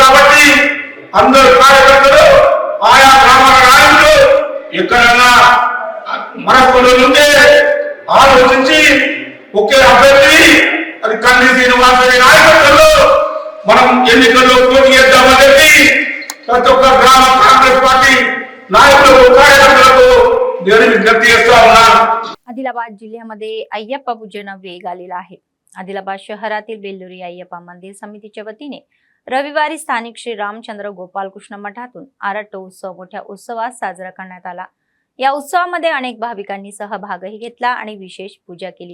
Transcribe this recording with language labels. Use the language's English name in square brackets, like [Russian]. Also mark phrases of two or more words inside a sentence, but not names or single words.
[Telugu] కాబట్టి అందరు కార్యకర్తలు ఆయా గ్రామాల నాయకులు ఎక్కడన్నా మనస్పర్ధలు ఉంటే ఆలోచించి ఒకే అభ్యర్థి అది కంది శ్రీనివాస నాయకత్వంలో మనం ఎన్నికల్లో పోటీ చేద్దామని చెప్పి ప్రతి ఒక్క గ్రామ కాంగ్రెస్ పార్టీ నాయకులకు కార్యకర్తలకు నేను విజ్ఞప్తి చేస్తా ఉన్నాను. [Marathi] आदिलाबाद जिल्ह्यामध्ये अय्यप्पा पूजन वेग आलेला आहे. आदिलाबाद शहरातील बेल्लुरी अय्यप्पा मंदिर समितीच्या वतीने रविवारी स्थानिक श्री रामचंद्र गोपालकृष्ण मठातून आराटो उत्सव मोठ्या उत्सवात साजरा करण्यात आला. या उत्सवामध्ये अनेक भाविकांनी सहभागही घेतला आणि विशेष पूजा केली.